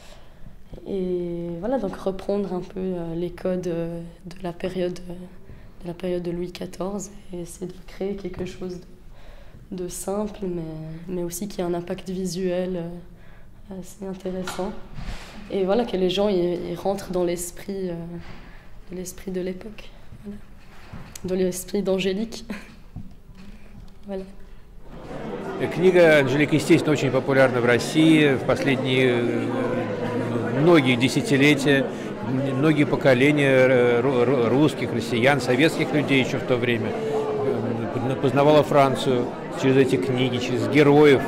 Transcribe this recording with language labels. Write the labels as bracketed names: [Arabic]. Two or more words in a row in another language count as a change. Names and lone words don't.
[French] Et voilà, donc reprendre un peu les codes de la période de Louis XIV et essayer de créer quelque chose de simple, mais aussi qui a un impact visuel assez intéressant. Et voilà, que les gens ils rentrent dans l'esprit de l'époque, voilà. Dans l'esprit d'Angélique. Voilà. [Russian] Книга Анжелики, естественно, очень популярна в России в последние многие десятилетия. Многие поколения русских, россиян, советских людей еще в то время познавала Францию через эти книги, через героев.